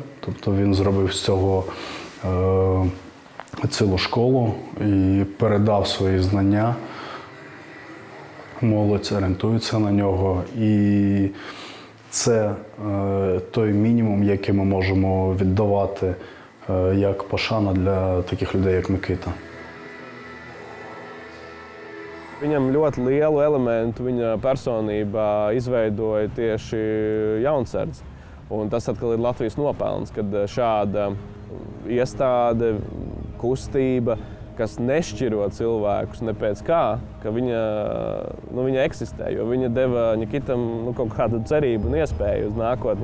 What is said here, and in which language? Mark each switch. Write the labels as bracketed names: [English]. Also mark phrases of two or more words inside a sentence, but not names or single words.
[Ukrainian] Тобто він зробив з цього цілу школу і передав свої знання. Молодь орієнтується на нього. І це той мінімум, який ми можемо віддавати як пошана для таких людей, як Микита. [Latvian] Viņam ļoti lielu elementu viņa personībā izveidoja tieši jaunsardze. Un tas atkal ir Latvijas nopelns, kad šāda iestāde, kustība, kas nešķiro cilvēkus ne pēc kā, ka viņa eksistē, jo viņa deva Nikitam kaut kādu cerību un iespēju uz nākotni.